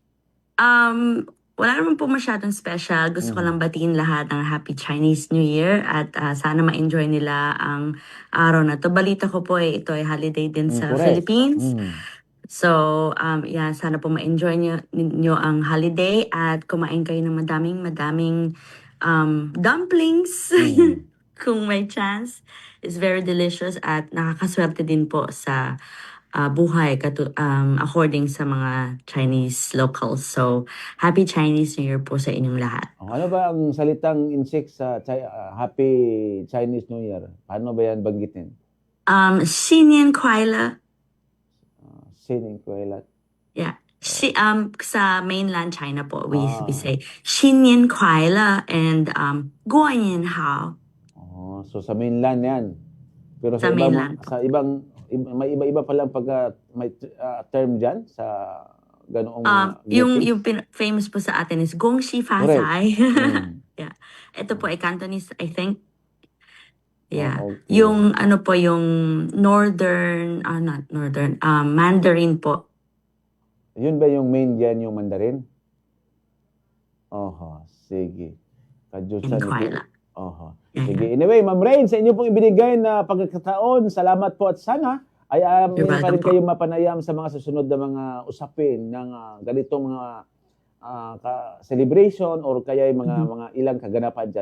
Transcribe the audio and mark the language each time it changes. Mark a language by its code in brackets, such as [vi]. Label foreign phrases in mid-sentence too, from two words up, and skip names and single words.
[tl] Wala naman po masyadong special. Gusto ko lang batiin lahat ng [en] Happy Chinese New Year [tl] at sana ma-enjoy nila ang araw na to. Balita ko po ito ay holiday din sa Correct. Philippines. So, sana po ma-enjoy nyo ang holiday at kumain kayo ng madaming dumplings kung may chance. [en] It's very delicious [tl] at nakakaswerte din po sa buhay according sa mga [en] Chinese locals. [tl] So, [en] Happy Chinese New Year [tl] po sa inyong lahat. Ano ba ang salitang insect sa [en] Happy Chinese New Year? [tl] Paano ba yan banggitin? [zh] 新年快乐. Siningkwela. [en] Yeah. [tl] Sa mainland China po, [en] we say [zh] 新年快乐 [en] and [zh] 过年好. [tl] So sa mainland yan. Pero Sa mainland. sa ibang may iba-iba palang may term diyan sa ganoong yung famous po sa atin is [zh] 恭喜发财. [en] Yeah. [tl] Ito po ay Cantonese, [en] I think. Yeah. Okay. [tl] Yung ano po yung [en] not northern, [tl] Mandarin po. Yun ba yung main diyan, yung Mandarin? Sige. Kadyusan. Inquila. Sige. Anyway, Ma'am Rain, sa inyo pong ibinigay na pagkakataon, salamat po at sana ay meron pa rin kayong mapanayam sa mga susunod na mga usapin ng ganitong mga celebration or kaya yung mga ilang kaganapan dyan.